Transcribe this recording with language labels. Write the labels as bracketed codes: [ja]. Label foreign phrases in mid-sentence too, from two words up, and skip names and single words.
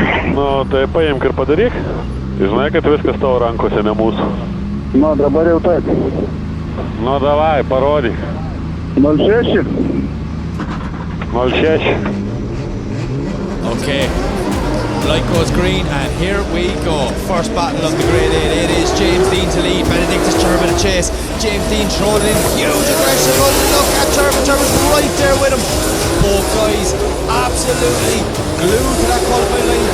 [lt] Nu, tai paimk ir padaryk. Žinai, kad viskas tavo rankose, ne mūsų. Nu, dabar jau taip. Nu, davai, parodyk. 06. 06. [en] Okay, light goes green, and here we go. First battle of the Grade 8. It is James Deane to lead, Benediktas Čirba to chase. James Deane throwing in huge aggression. Look at Čirba. Čirba's right there with him. Both guys absolutely glued to that qualifying line.